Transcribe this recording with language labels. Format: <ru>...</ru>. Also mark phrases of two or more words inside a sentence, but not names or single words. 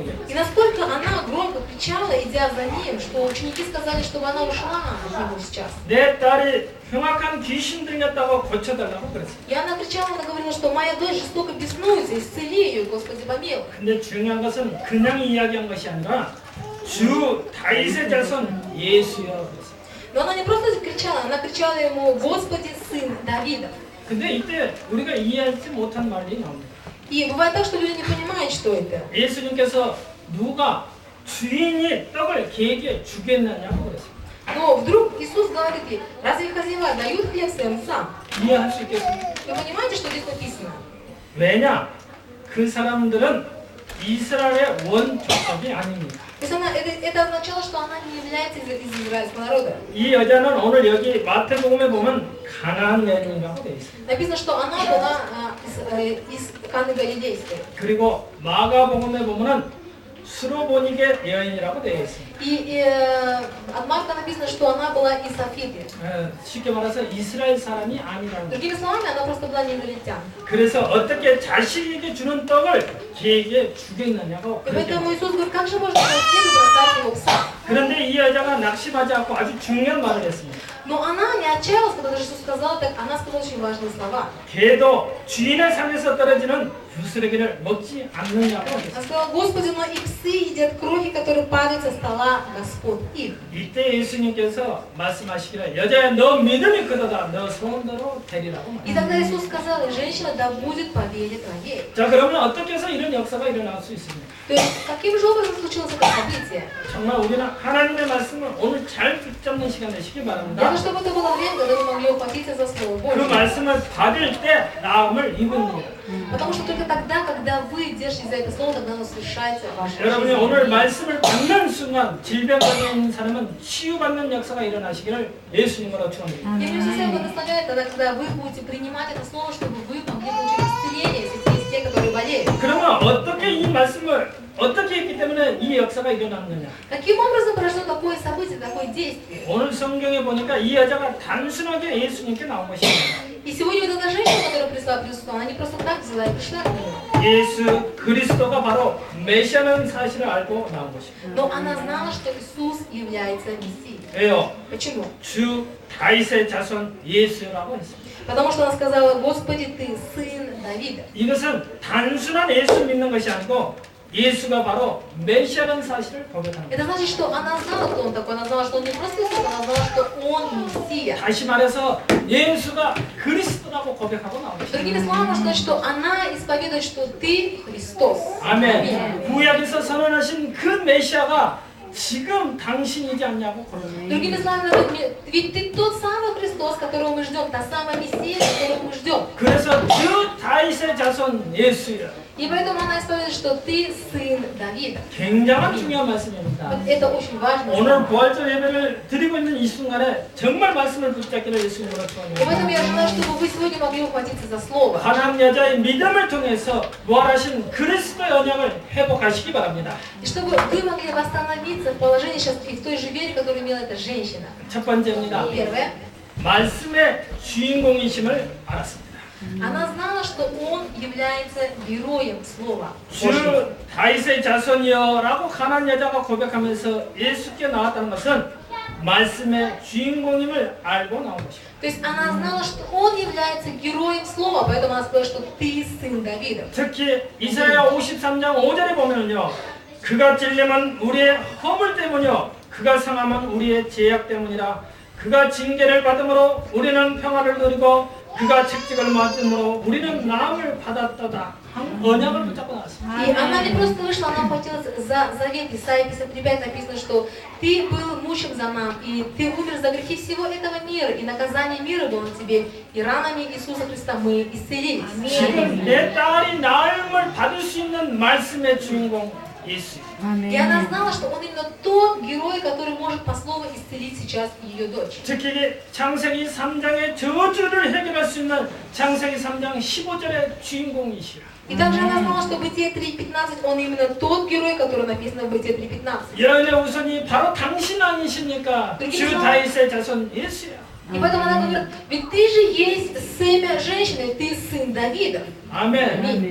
<ru>И</ru> <ko>얘기했어요.</ko> <ru>насколько она громко кричала, идя за ним, что ученики сказали, чтобы она ушла от него сейчас.</ru> <ko>내 딸이 흉악한 귀신 들렸다고 고쳐달라고 그랬어요.</ko> <ru>И она кричала, она говорила, что моя дочь жестоко беснуется, исцели ее, Господи, помилуй.</ru> <ko>근데 중요한 것은 그냥 이야기한 것이 아니라 주 다윗의 자손 예수여 그랬어요.</ko> <ru>Но она не просто кричала, она кричала ему, Господи, сын Давида.</ru> <ko>근데 이때 우리가 이해하지 못한 말이 나옵니다.</ko> <ru>И бывает так, что люди не понимают, что это.</ru> <ko>예수님께서 누가 주인이 떡을 개에게 주겠느냐고 그랬어요.</ko> <ru>Но вдруг Иисус говорит ей, разве хозяева дают хлеб своим псам?</ru> <ko>이해할 수 있겠습니까?</ko> <ru>Вы понимаете, что здесь написано?</ru> <ko>왜냐? 그 사람들은 이스라엘의 원족속이 아닙니다.</ko> <ru>То есть это означало, что она не является из израильского народа.</ru> <ko>이 여자는 오늘 여기 마태복음에 보면 가나안 여인이라고 되어 있습니다.</ko> <ru>Написано, что она была из Каны Галилейской.</ru> <ko>그리고 마가복음에 보면은 수로보니게 여인이라고 되어 있습니다.</ko> <ru>И от Марка написано, что она была из Афиты.</ru> <ko>쉽게 말해서 이스라엘 사람이 а니라는 거예요.</ko> <ru>Другими словами, она просто была не израильтянка.</ru> <ko>그래서 어떻게 자식에게 주는 떡을 개에게 주겠느냐고</ko> <ru>И</ru> <ko>그렇게</ko> <ru>поэтому Иисус говорит, как же можно хлеб бросать его псам?</ru> <ko>그런데 이 여자가 낙심하지 않고 아주 중요한 말을 했습니다.</ko> <ru>Но она не отчаялась, когда же Иисус сказал так, она сказала очень важные слова.</ru> <ko>개도 주인의 상에서 떨어지는 부스러기를 먹지 않느냐고</ko> <ru>Она</ru> <ko>했어요.</ko> <ru>сказала, Господи, но и псы едят крохи, которые падают со стола Господь их.</ru> <ko>이때 예수님께서 말씀하시기를 여자야 너 믿음이 크도다 너 소원대로 되리라고</ko> <ru>И</ru> <ko>말했어요.</ko> <ru>тогда Иисус сказал, и женщина, да будет по вере твоей.</ru> <ko>자 그러면 어떻게 해서 이런 역사가 일어날 수 있습니까?</ko> <ru>То есть, каким же образом случилось это событие?</ru> <ko>정말 우리는 하나님의 말씀을 오늘 잘 붙잡는 시간 되시기</ko> <ru>Я</ru> <ko>바랍니다.</ko> <ru>хочу, чтобы это было время, когда мы могли ухватиться за Слово</ru> <ko>그</ko> <ru>Божье.</ru> <ko>말씀을 받을 때 나음을 입은 일.</ko> <ru>Потому что только тогда, когда вы держите за это Слово, тогда оно совершается в вашей</ru> <ko>여러분이</ko> <ru>жизни.</ru> <ko>오늘 말씀을 받는 순간 질병에 있는 사람은 치유받는 역사가 일어나시기를 예수님으로 축원합니다.</ko> <ru>И мне всегда благословляет тогда, когда вы будете принимать это Слово, чтобы вы могли получить исцеление, если есть те, которые болеют.</ru> <ko>그러면 어떻게 이 말씀을 어떻게 했기 때문에 이 역사가 일어났느냐?</ko> <ru>Каким образом произошло такое событие, такое действие?</ru> <ko>오늘 성경에 보니까 이 여자가 단순하게 예수님께 나온 것입니다.</ko> <ru>И сегодня вот эта женщина, которая пришла к Иисусу, она не просто так взяла и пришла к Нему.</ru> <ko>예수 그리스도가 바로 메시아라는 사실을 알고 나온 것입니다.</ko> <ru>Но она знала, что Иисус является Мессией.</ru> <ko>왜요?</ko> <ru>Почему?</ru> <ko>주 다윗의 자손 예수라고 했습니다.</ko> <ru>Потому что она сказала, Господи, Ты сын Давида.</ru> <ko>이것은 단순한 예수 믿는 것이 아니고 예수가 바로 메시아라는 사실을 고백하는</ko> <ru>Это значит, что она знала, кто Он такой. Она знала, что Он не просто Иисус, она знала, что Он Мессия.</ru> <ko>거예요. 다시 말해서 예수가 그리스도라고 고백하고 나온 것입니다.</ko> <ru>Другими словами, можно сказать, что она исповедует, что Ты Христос.</ru> <ko>아멘. 구약에서 선언하신 그 메시아가 지금 당신이지 않냐고 고백합니다.</ko> <ru>Другими словами, ведь Ты тот самый Христос, которого мы ждем, та самая Мессия, которую мы ждем.</ru> <ko>그래서 주 다윗의 자손 예수야.</ko> <ru>И поэтому она исповедует, что Ты сын Давида.</ru> <ko>굉장한 중요한 말씀입니다.</ko> <ru>Вот это очень важно.</ru> <ko>오늘 부활절 예배를 드리고 있는 이 순간에 정말 말씀을 붙잡기를 예수님으로</ko> <ru>И</ru> <ko>축원합니다.</ko> <ru>поэтому я желаю, чтобы вы сегодня могли ухватиться за слово.</ru> <ko>가나안 여자의 믿음을 통해서 부활하신 그리스도의 언약을 회복하시기 바랍니다.</ko> <ru>И чтобы вы могли восстановиться в положении сейчас и в той же вере, которую имела эта женщина.</ru> <ko>첫 번째입니다.</ko> <ru>Первое.</ru> <ko>말씀의 주인공이심을 알았습니다.</ko> <ru>Она знала, что он является героем Слова</ru> <ko>주</ko> <ru>Божьего.</ru> <ko>다윗의 자손이여라고 가나안 여자가 고백하면서 예수께 나왔다는 것은 말씀의 주인공임을 알고 나온 것입니다.</ko> <ru>То есть она знала, что он является героем Слова, поэтому она сказала, что ты сын Давида.</ru> <ko>특히 이사야 53장 5절에 보면요, 그가 찔림은 우리의 허물 때문이요, 그가 상함은 우리의 죄악 때문이라. 그가 징계를 받음으로 우리는 평화를 누리고 그가 책직을 맞음으로 우리는 나음을 받았도다. 한 언약을 붙잡고 나왔습니다.</ko> <ru>И она не просто вышла, она ухватилась за завет. Исайя 53:5 написано, что ты был мучим за нам, и ты умер за грехи всего этого мира, и наказание мира было на тебе, и ранами Иисуса Христа мы исцелились.</ru> <ko>지금 내 딸이 나음을 받을 수 있는 말씀의 주인공 예수.</ko> <ru>И она знала, что он именно тот герой, который может по слову исцелить сейчас ее дочь.</ru> <ko>특히 창세기 3장의 저주를 해결할 수 있는 창세기 3장 15절의 주인공이시라.</ko> <ru>И также она знала, что в Бытие 3:15 он именно тот герой, который написан в Бытие 3:15.</ru> <ko>여러분의 우선이 바로 당신 아니십니까? 주 다윗의 자손 예수야.</ko> <ru>И поэтому она говорит, ведь ты же есть семя женщины, ты сын Давида.</ru> <ko>아멘.</ko>